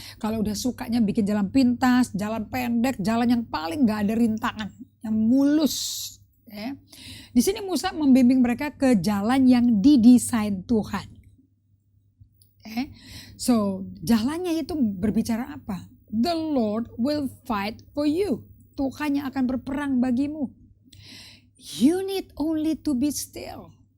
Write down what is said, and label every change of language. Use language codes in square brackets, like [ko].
[id] Kalau udah sukanya bikin jalan pintas, jalan pendek, jalan yang paling gak ada rintangan, yang mulus. Ya. Di sini Musa membimbing mereka ke jalan yang didesain Tuhan. So jalannya itu berbicara apa? [en] The Lord will fight for you. [id] Tuhan yang akan berperang bagimu. [en] You need only to be still.